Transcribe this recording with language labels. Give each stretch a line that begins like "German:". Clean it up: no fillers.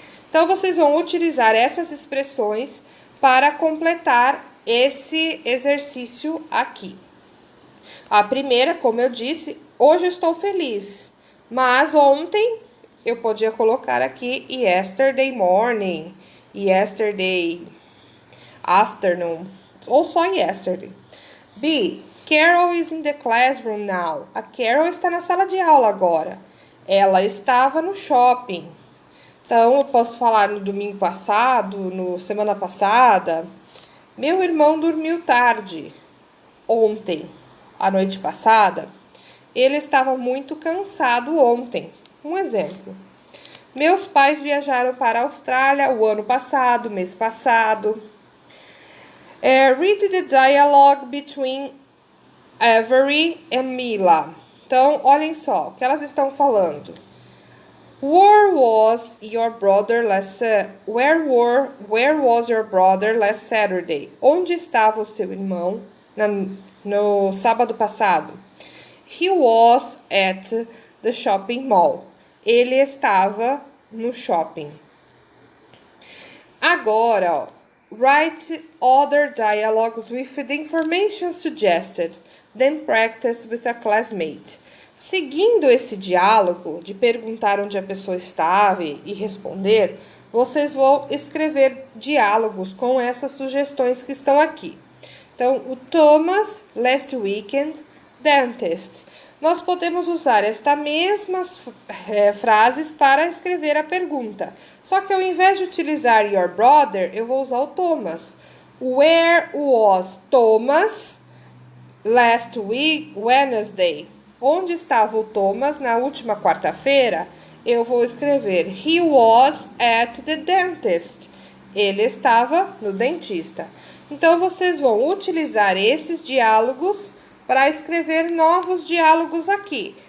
Portuguese: Então, vocês vão utilizar essas expressões para completar esse exercício aqui. A primeira, como eu disse, hoje eu estou feliz, mas ontem eu podia colocar aqui
English: yesterday morning, yesterday afternoon,
Portuguese: ou só
English: yesterday. B. Carol is in the classroom now.
Portuguese: A Carol está na sala de aula agora. Ela estava no shopping. Então, eu posso falar no domingo passado, no semana passada. Meu irmão dormiu tarde. Ontem, a noite passada. Ele estava muito cansado ontem. Um exemplo. Meus pais viajaram para a Austrália o ano passado, mês passado.
English: Read the dialogue between Avery and Mila.
Portuguese: Então, olhem só o que elas estão falando.
English: Where was your brother last Saturday?
Portuguese: Onde estava o seu irmão no sábado passado?
English: He was at the shopping mall.
Portuguese: Ele estava no shopping. Agora, ó,
English: write other dialogues with the information suggested. Then practice with a classmate.
Portuguese: Seguindo esse diálogo de perguntar onde a pessoa estava e responder, vocês vão escrever diálogos com essas sugestões que estão aqui. Então, o Thomas,
English: last weekend,
Portuguese: dentist. Nós podemos usar estas mesmas frases para escrever a pergunta. Só que ao invés de utilizar
English: your brother,
Portuguese: eu vou usar o Thomas.
English: Where was Thomas last week, Wednesday?
Portuguese: Onde estava o Thomas na última quarta-feira? Eu vou escrever
English: he was at the dentist.
Portuguese: Ele estava no dentista. Então, vocês vão utilizar esses diálogos para escrever novos diálogos aqui.